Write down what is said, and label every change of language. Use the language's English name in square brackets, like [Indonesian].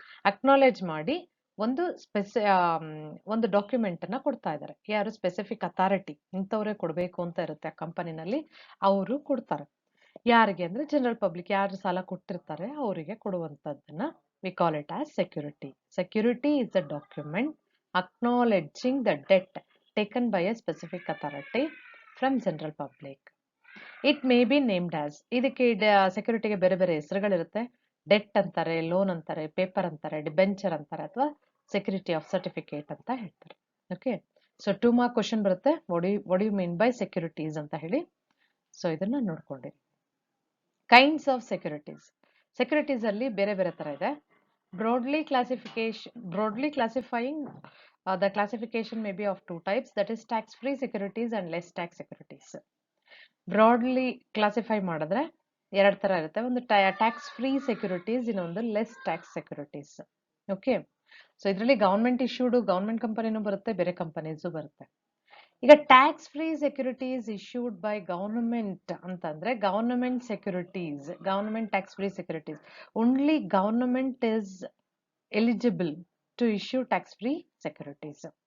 [Kannada] Acknowledge ಮಾಡಿ ಒಂದು ಒಂದು ಡಾಕ್ಯುಮೆಂಟ್ ಅನ್ನ ಕೊಡ್ತಾ ಇದ್ದಾರೆ. ಯಾರು? ಸ್ಪೆಸಿಫಿಕ್ ಅಥಾರಿಟಿ, ಇಂಥವ್ರೆ ಕೊಡ್ಬೇಕು ಅಂತ ಇರುತ್ತೆ ಆ ಕಂಪನಿನಲ್ಲಿ, ಅವರು ಕೊಡ್ತಾರೆ. ಯಾರಿಗೆ ಅಂದ್ರೆ ಜನರಲ್ ಪಬ್ಲಿಕ್, ಯಾರು ಸಾಲ ಕೊಟ್ಟಿರ್ತಾರೆ ಅವರಿಗೆ ಕೊಡುವಂತದ್ದನ್ನ [English] We call it as security. Security is a document acknowledging the debt taken by a specific authority from general public. It may be named as, [Kannada] ಇದಕ್ಕೆ ಸೆಕ್ಯೂರಿಟಿಗೆ ಬೇರೆ ಬೇರೆ ಹೆಸರುಗಳಿರುತ್ತೆ. ಡೆಟ್ ಅಂತಾರೆ, ಲೋನ್ ಅಂತಾರೆ, ಪೇಪರ್ ಅಂತಾರೆ, ಡಿಬೆಂಚರ್ ಅಂತಾರೆ, ಅಥವಾ ಸೆಕ್ಯೂರಿಟಿ ಆಫ್ ಸರ್ಟಿಫಿಕೇಟ್ ಅಂತ ಹೇಳ್ತಾರೆ. ಓಕೆ, ಸೊ 2 ಮಾರ್ಕ್ ಕ್ವಶನ್ ಬರುತ್ತೆ, [English] what you mean by securities [Kannada] ಅಂತ ಹೇಳಿ. ಸೊ ಇದನ್ನ ನೋಡ್ಕೊಂಡಿರಿ. [English] Kinds of securities. [Kannada] ಸೆಕ್ಯೂರಿಟೀಸ್ ಅಲ್ಲಿ ಬೇರೆ ಬೇರೆ ತರ ಇದೆ. [English] Broadly classifying, the classification may be of 2 types, that is tax-free securities and less tax securities. [Kannada] Broadly classify ಮಾಡಿದ್ರೆ 2 ತರ ಇರುತ್ತೆ. ಒಂದು ಟ್ಯಾಕ್ಸ್ ಫ್ರೀ ಸೆಕ್ಯೂರಿಟೀಸ್, ಇನ್ನೊಂದು less tax securities. Okay, so ಇದರಲ್ಲಿ ಗವರ್ಮೆಂಟ್ ಇಶ್ಯೂಡ್, ಗವರ್ಮೆಂಟ್ ಕಂಪನಿನೂ ಬರುತ್ತೆ, ಬೇರೆ ಕಂಪನೀಸು ಬರುತ್ತೆ. [English] ಈಗ tax free securities issued by government ಅಂತಂದ್ರೆ, government securities, government tax free securities, only government is eligible to issue tax free securities.